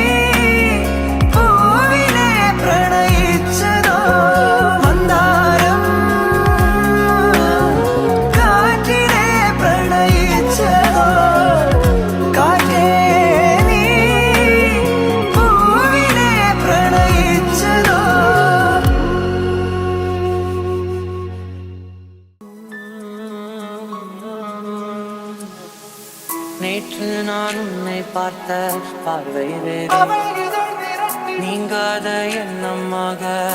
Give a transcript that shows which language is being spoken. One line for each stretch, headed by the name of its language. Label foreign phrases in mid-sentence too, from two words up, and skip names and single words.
Malayalam: പൂവിനെ പ്രണയിച്ചതോ മന്ദാരം കാറ്റിനെ പ്രണയിച്ചതോ കാറ്റേ നീ പൂവിനെ പ്രണയിച്ചതോ
Tamil: நேற்று நான் உன்னை பார்த்த பார்வை வேறு நீங்காத எண்ணமாக